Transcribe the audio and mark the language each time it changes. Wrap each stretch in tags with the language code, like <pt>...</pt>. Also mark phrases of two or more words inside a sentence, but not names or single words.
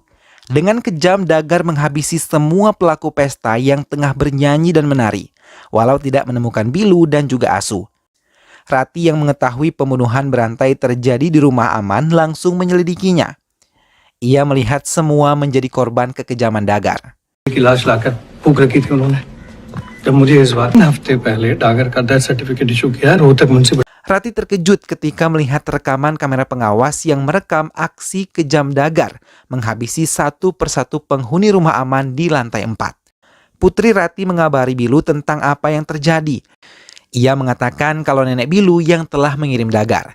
<id>Dengan kejam, Dagar menghabisi semua pelaku pesta yang tengah bernyanyi dan menari, walau tidak menemukan Bilu dan juga Asu. Rati yang mengetahui pembunuhan berantai terjadi di rumah aman langsung menyelidikinya. Ia melihat semua menjadi korban kekejaman Dagar.</id> <hi>की लाश लाकर फूंक रखी थी उन्होंने। जब मुझे इस बात ने हफ्ते पहले डागर का</hi> <en>death certificate issue</en> <hi>किया, रोहतक मुंसिपल।</hi> <id>Rati terkejut ketika melihat rekaman kamera pengawas yang merekam aksi kejam Dagar menghabisi satu persatu penghuni rumah aman di lantai 4. Putri Rati mengabari Bilu tentang apa yang terjadi. Ia mengatakan kalau nenek Bilu yang telah mengirim Dagar.</id>